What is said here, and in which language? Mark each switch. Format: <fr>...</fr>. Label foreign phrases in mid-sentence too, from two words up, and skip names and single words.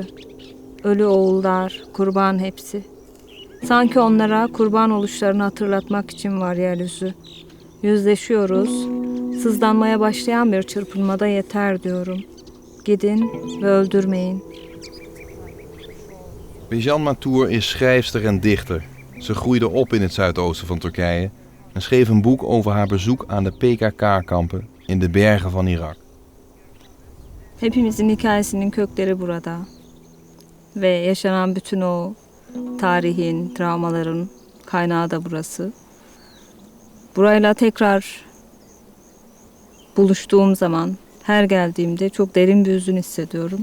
<tr>Ölü oğullar, kurban hepsi. Sanki onlara kurban oluşlarını hatırlatmak için var yeryüzü. Yüzleşiyoruz, sızlanmaya başlayan bir çırpınmada yeter diyorum. Gidin ve öldürmeyin.</tr> <nl>Bejan Matour is schrijfster en dichter. Ze groeide op in het zuidoosten van Turkije en schreef een boek over haar bezoek aan de PKK-kampen in de bergen van Irak.</nl> <tr>Hepimizin hikayesinin kökleri burada. Ve yaşanan bütün o tarihin, travmaların kaynağı da burası. Burayla tekrar buluştuğum zaman, her geldiğimde çok derin bir hüzün hissediyorum.</tr>